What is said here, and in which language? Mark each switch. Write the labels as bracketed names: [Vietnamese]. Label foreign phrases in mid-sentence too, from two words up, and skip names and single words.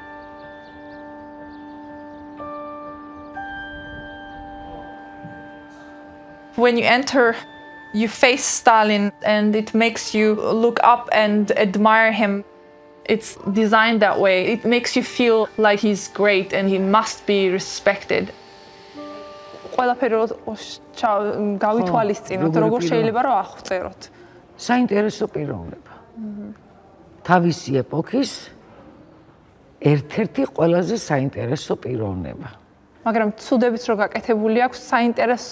[English] When you enter, you face Stalin, and it makes you look up and admire him. It's designed that way. It makes you feel like he's great and he must be respected. [Georgian] საინტერესო პიროვნება. თავისი ეპოქის ერთ-ერთი ყველაზე საინტერესო პიროვნება. მაგრამ ცუდებით რო გაკეთებული აქვს, საინტერესო